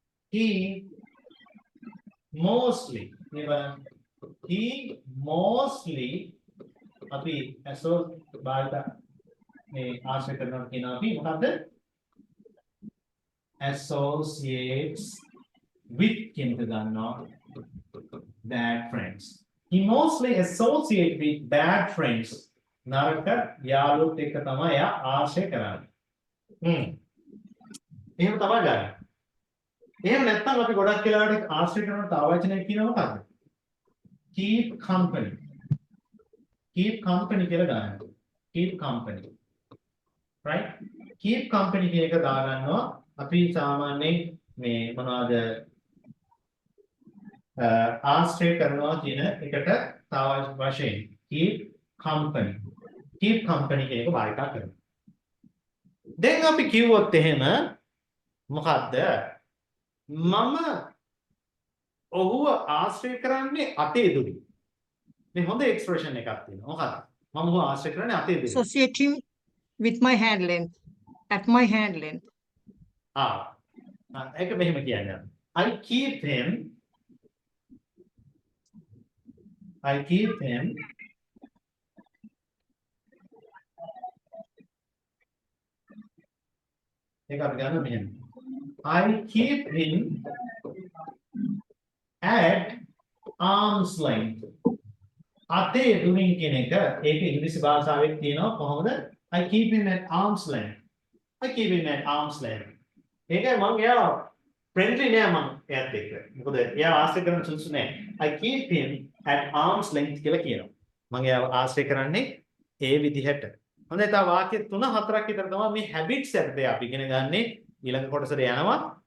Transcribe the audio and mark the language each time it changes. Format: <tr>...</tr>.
<en>He mostly</en> <si>අපි බාහිර මේ ආශ්‍රය කරනවා කියන අපි මොකද්ද?</si> <en>Associates with</en> <si>කියන එක ගන්නවා</si> <en>bad friends. He mostly associate with bad friends.</en> <si>නරක යාළුවොත් එක්ක තමයි එයා ආශ්‍රය කරන්නේ. එහෙම තමයි ගන්න. එහෙම නැත්නම් අපි ගොඩක් වෙලාවට ආශ්‍රය කරන තව වචනයක් කියනවා මොකද්ද?</si> <en>Keep company. Keep company</en> <si>කියලා ගන්නවා.</si> <en>Keep company. Right?</en> <si>Keep company කියන එක දා ගන්නවා. අපි සාමාන්‍යයෙන් මේ මොනවාද ආශ්‍රය කරනවා කියන එකට තව වශයෙන්</si> <en>keep company. Keep company</en> <si>කියන එක භාවිත කරනවා. දැන් අපි කිව්වොත් එහෙම මොකද්ද? මම ඔහුව ආශ්‍රය කරන්නේ අතේ දුරින්. මේ හොඳ එක්ස්ප්‍රෙෂන් එකක් තියෙනවා. මොකක්ද? මම ඔහුව ආශ්‍රය කරන්නේ අතේ දුරින්.</si> <en>Associate him with my hand length. At my hand length.</en> <si>ඒක මෙහෙම කියන්නේ.</si> <en>I keep him</en> <si>ඒක අපි ගන්න මෙහෙම.</si> <en>I keep him at arm's length.</en> <si>අතේ දුරින් කියන එක ඒක ඉංග්‍රීසි භාෂාවෙත් කියනවා කොහොමද?</si> <en>I keep him at arm's length. I keep him at arm's length.</en> <si>ඒකයි මම එයා friendly නෑ මම එයාත් එක්ක. මොකද එයා ආශ්‍රය කරන සුසු නෑ.</si> <en>I keep him at arm's length</en> <si>කියලා කියනවා. මම එයාව ආශ්‍රය කරන්නේ ඒ විදිහට. හොඳයි තව වාක්‍ය 3-4ක් විතර තමයි මේ habits යටතේ අපි ඉගෙන ගන්නේ. ඊළඟ කොටසට යනවා.</si>